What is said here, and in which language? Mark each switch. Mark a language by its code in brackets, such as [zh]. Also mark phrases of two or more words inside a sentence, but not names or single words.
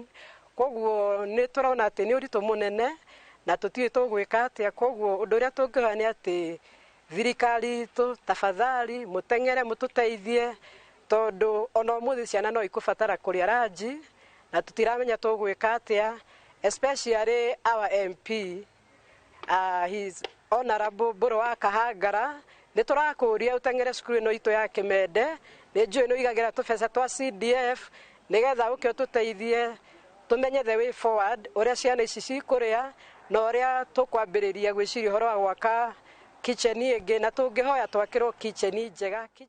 [ki] Koguo nĩ tũrona atĩ nĩ ũritũ mũnene na tũtiũĩ tũgwĩka atĩa. Koguo ũndũ ũrĩa tũngĩhoya nĩ atĩ thirikari itũ tafadhali mũteng'ere mũtũteithie tondũ ona ũmũthĩ ciana no ikũbatara kũrĩa ranji na tũtiramenya tũgwĩka atĩa, [en] especially our MP his honorable Mbũrũ wa Kahangara. [ki] Nĩ tũrakũria ũteng'ere cukuru ĩno itũ ya Kimende, nĩ njũĩ nĩ ũigagĩra tũbeca twa CDF nĩgetha ũke ũtũteithie tũmenye [en] the way forward [ki] ũrĩa ciana ici cikũrĩa na ũrĩa tũkwambĩrĩria gwĩciria ũhoro wa gwaka kitchen ĩngĩ na tũngĩhoya twakĩrwo kitchen njega.